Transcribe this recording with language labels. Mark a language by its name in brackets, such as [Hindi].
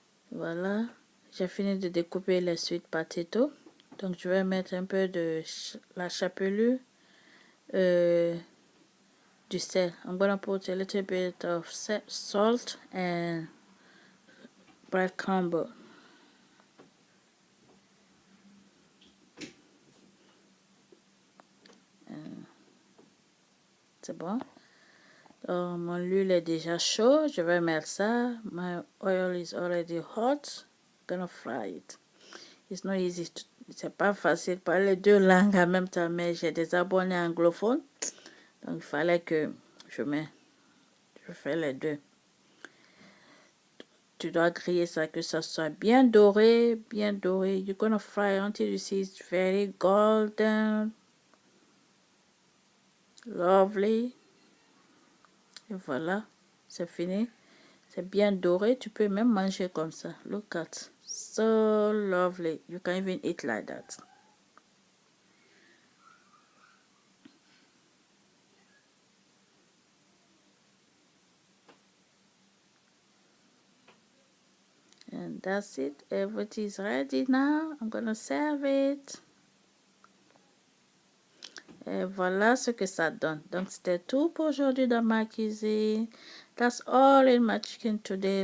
[French] Voilà, j'ai fini de découper les sweet potato. Donc, je vais mettre un peu de la chapelure du sel. [English] I'm gonna put a little bit of salt and breadcrumb. [French] C'est bon. Donc, mon huile est déjà chaud. Je vais mettre ça. [English] My oil is already hot. I'm gonna fry it. It's not easy. [French] C'est pas facile de parler deux langues en même temps, mais j'ai des abonnés anglophones. Donc, il fallait que je fais les deux. Tu dois griller ça, que ça soit bien doré, bien doré. [English] You're gonna fry until you see it's very golden. [French] Lovely. Et voilà, c'est fini. C'est bien doré. Tu peux même manger comme ça. [English] Look at. So lovely. You can even eat like that. And that's it. Everything is ready now. I'm gonna serve it. [French] Et voilà ce que ça donne. Donc, c'était tout pour aujourd'hui dans ma cuisine. [English] That's all in my chicken today.